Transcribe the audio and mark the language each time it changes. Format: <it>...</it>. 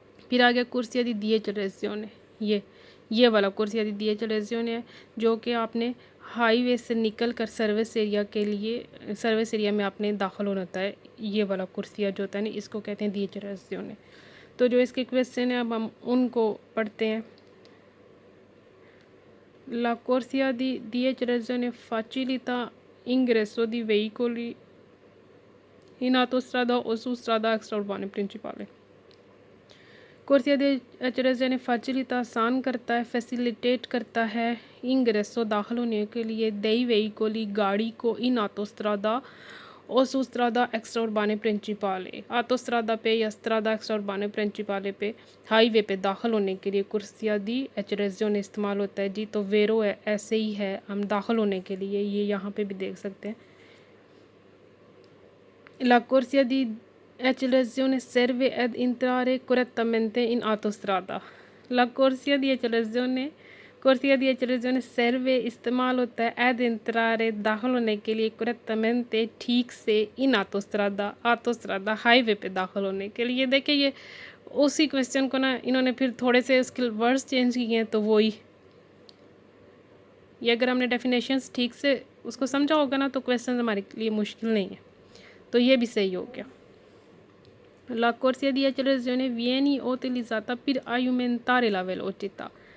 <hi>फिर आ गया कुर्सिया दी एक्सेलरेशन, ये वाला कुर्सिया दी एक्सेलरेशन है जो कि आपने हाईवे से निकल कर सर्विस एरिया के लिए, सर्विस एरिया में आपने दाखिल होना होता है। ये वाला कुर्सिया जो होता है ना, इसको कहते हैं दी एक्सेलरेशन। तो जो इसके क्वेश्चन है अब हम उनको पढ़ते हैं।</hi> <it>La corsia di accelerazione facilita ingresso di veicoli in autostrada o su strada extraurbane principale।</it> <hi>कोर्सिया दे acceleration फैसिलिटा, आसान करता है, फैसिलिटेट करता है, इंग्रेसो दाखिल होने के लिए, दई वेहिकोली गाड़ी को, इन आतोस्त्रादा और सुस्त्रादा एक्स्ट्रा उर्बाने प्रिंसिपाले, आतोस्त्रादा पे या स्त्रादा एक्स्ट्रा उर्बाने प्रिंसिपाले पे हाईवे पे दाखिल होने के लिए कोर्सिया दी एक्सेलरेशन इस्तेमाल होता है जी। तो वेरो है, ऐसे ही है, हम दाखिल होने के लिए ये यहाँ पे भी देख सकते हैं।</hi> <it>La corsia di accelerazione serve ad entrare correttamente in autostrada। La corsia di accelerazione serve</it> <hi>इस्तेमाल होता है</hi> <it>ad entrare</it> <hi>दाखिल होने के लिए, correttamente ठीक से,</hi> <it>in autostrada</it> <hi>हाईवे पे दाखिल होने के लिए। देखिए ये उसी क्वेश्चन को ना इन्होंने फिर थोड़े से उसके वर्ड्स चेंज किए हैं, तो वही ये अगर हमने डेफिनेशंस ठीक से उसको समझा होगा ना तो क्वेश्चन हमारे लिए मुश्किल नहीं है। तो ये भी सही हो गया।</hi> <it>La corsia di accelerazione viene utilizzata per aumentare la velocità।</it>